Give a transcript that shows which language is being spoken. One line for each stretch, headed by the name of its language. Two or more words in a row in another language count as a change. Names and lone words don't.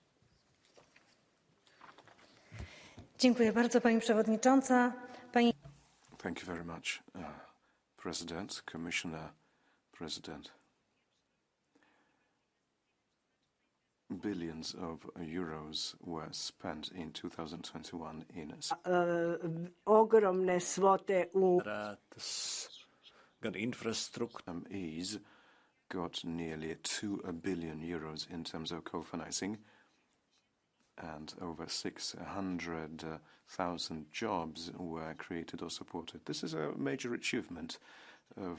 Polish: Dziękuję bardzo, Pani Przewodnicząca. Pani
English: Thank you very much, President, Commissioner, President. Billions of euros were spent in 2021 in
Croatian: ogromne svote u
English: SMEs got nearly 2 billion euros in terms of co-financing, and over 600,000 jobs were created or supported. This is a major achievement of